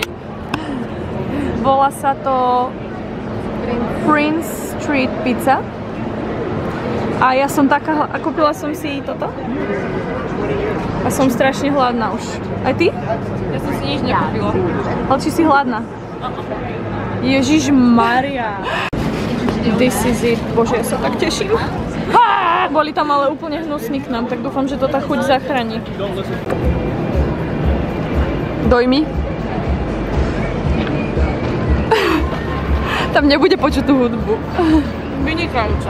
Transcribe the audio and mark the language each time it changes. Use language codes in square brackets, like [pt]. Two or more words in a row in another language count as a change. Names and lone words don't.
[sk] Volá sa to Prince Street Pizza. A ja som taká, a kúpila som si toto. A som strašne hladná už. Aj ty? Ja som si nič nekúpila. Ale či si hladná? Ježiš Maria. [en] This is it. [sk] Bože, ja sa tak teším. Boli tam ale úplne hnusní k nám, tak dúfam, že to tá chuť zachráni. Dojmi. Tam nebude počuť tú hudbu. Vynikajúca.